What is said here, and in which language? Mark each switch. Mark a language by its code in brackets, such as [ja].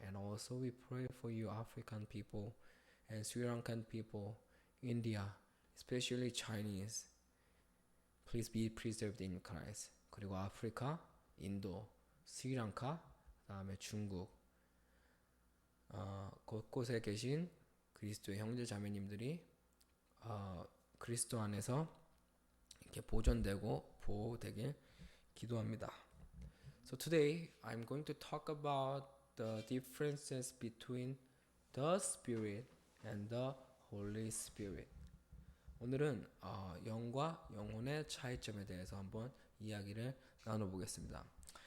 [en] And also we pray for you African people and Sri Lankan people, India, especially Chinese. Please be preserved in Christ. [ko] 그리고 아프리카, 인도, 스리랑카, 그다음에 중국, 곳곳에 계신 그리스도의 형제 자매님들이 그리스도 안에서 이렇게 보존되고 보호되길 기도합니다. [en] So today I'm going to talk about the differences between the Spirit and the Holy Spirit. [ko] 오늘은 영과 영혼의 차이점에 대해서 한번 이야기를 나눠보겠습니다.